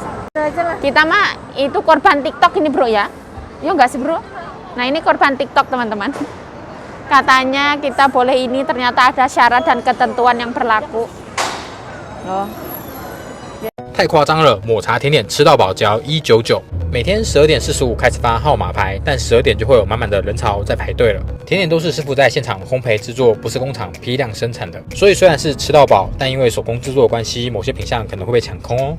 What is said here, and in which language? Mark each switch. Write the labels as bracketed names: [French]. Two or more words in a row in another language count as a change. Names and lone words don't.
[Indonesian] Kita mah itu korban TikTok ini bro ya. Yo enggak sih bro? Nah ini korban TikTok teman-teman. Katanya kita boleh ini, ternyata ada syarat dan ketentuan yang berlaku. Loh. [Chinese] 太夸张了！抹茶甜点吃到饱只要199，每天12:45开始发号码牌，但12点就会有满满的人潮在排队了。甜点都是师傅在现场烘焙制作，不是工厂批量生产的，所以虽然是吃到饱，但因为手工制作的关系，某些品项可能会被抢空哦。